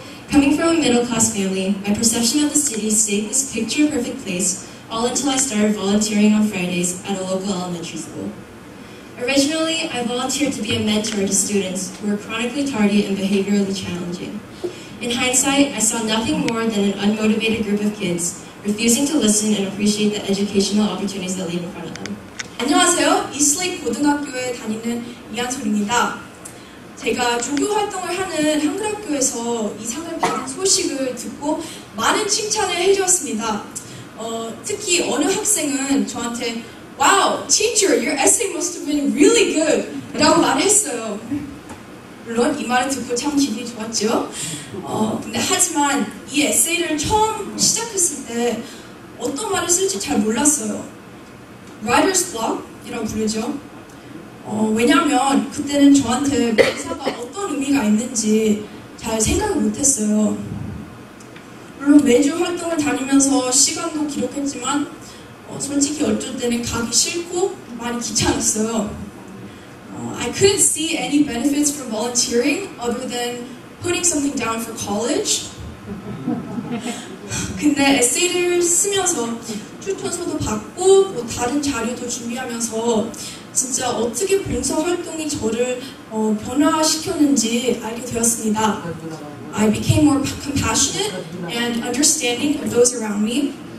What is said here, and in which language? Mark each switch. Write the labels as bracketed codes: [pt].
[en] Coming from a middle-class family, my perception of the city stayed this picture-perfect place all until I started volunteering on Fridays at a local elementary school. Originally, I volunteered to be a mentor to students who were chronically tardy and behaviorally challenging. In hindsight, I saw nothing more than an unmotivated group of kids refusing to listen and appreciate the educational opportunities that lay in front of them. [ko] 안녕하세요. 이슬레이크 고등학교에 다니는 이한솔입니다. 제가 종교 활동을 하는 한글학교에서 이 상을 받은 소식을 듣고 많은 칭찬을 해주었습니다. 특히 어느 학생은 저한테 [en] Wow, teacher, your essay must have been really good [ko] 라고 말을 했어요. 물론 이 말을 듣고 참 기분이 좋았죠. 근데 하지만 이 에세이를 처음 시작했을 때 어떤 말을 쓸지 잘 몰랐어요. Writer's block이라고 부르죠. 왜냐하면 그때는 저한테 묘사가 어떤 의미가 있는지 잘 생각을 못했어요. 물론 매주 활동을 다니면서 시간도 기록했지만 솔직히 어쩔 때는 가기 싫고 많이 귀찮았어요. [en] I couldn't see any benefits from volunteering other than putting something down for college. [ko] 근데 에세이를 쓰면서 추천서도 받고 뭐 다른 자료도 준비하면서 진짜 어떻게 봉사활동이 저를 변화시켰는지 알게 되었습니다. [en] I became more compassionate and understanding of those around me.